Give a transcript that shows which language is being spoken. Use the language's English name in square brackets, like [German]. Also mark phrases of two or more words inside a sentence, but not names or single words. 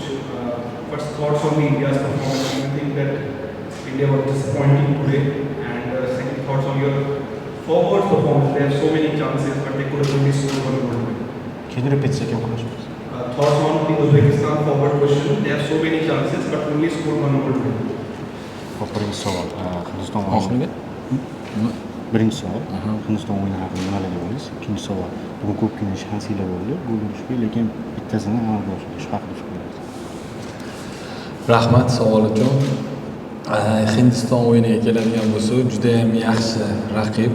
[English] First, thoughts on the India's performance. Do you think that India was disappointing today? And second, thoughts on your forward performance. They have so many chances, but they could have only scored one goal. Can you repeat the second question? Thoughts on the Uzbekistan forward question. They have so many chances, but only scored one goal. [Uzbek] Birinchi savol. Hindiston Oxiriga? Birinchi savol. Hindiston o'yini haqida nimalar deyapsiz? Ikkinchi savol. Bugun ko'pgina shanslar bo'ldi, gol urishga, lekin bittasini amalga oshirish haqida fikr. Rahmat savol uchun. Hindiston o'yiniga keladigan bo'lsak, juda ham yaxshi raqib.